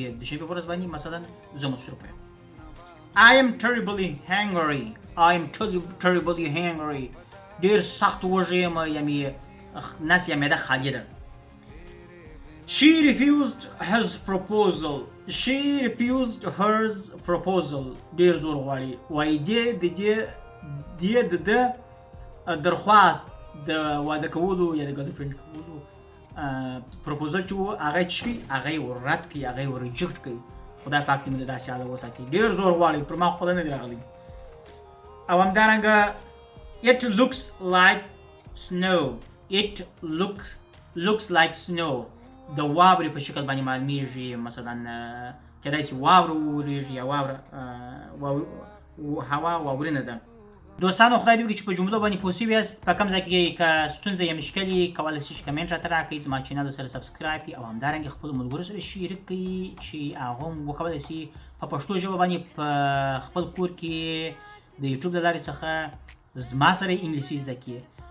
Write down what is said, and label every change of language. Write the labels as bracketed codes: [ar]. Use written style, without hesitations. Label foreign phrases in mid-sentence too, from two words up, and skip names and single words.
[ps] دوشنبې په ورځ باندې مثلا زه مصروفه یم. [en] I am terribly hungry. I am terribly hungry. [ps] ډېر سخت وږی یم، یا مې نس یا معده خالي ده. [en] She refused his proposal. She refused hers proposal. [ps] ډېر زور غواړي، وایي دې د ده درخواست د واده کولو یا د ګرلفرینډ کولو پروپوزل چې و هغه یې څه کوي، هغه یې وررد کوي، هغه یې ورریجکټ کوي. خدای پاک دې موږ د داسې حاله وساتي. ډېر زور غواړي، پر ما خپله نه دی راغلی. او همدارنګه [en] it looks like snow. It looks like snow. [ps] د واورې په شکل باندې معلومیږي، مثلا کیدای شي واوره وورېږي، یا هوا واورینه ده. دوستانو، خدای دې وکړي چې په جملو باندې پوه شوي یاست. په کوم ځای کې که ستونزه یا مشکل یې کولی شئ چې کمنټ راته راکړئ، زما چینل سره سبسکرایب کړئ، او همدارنګه خپلو ملګرو سره شریک کړئ چې هغه هم وکولی شي په پښتو ژبه باندې په خپل کور کې د یوټیوب له لارې څخه زما سره انګلیسي زده کړي.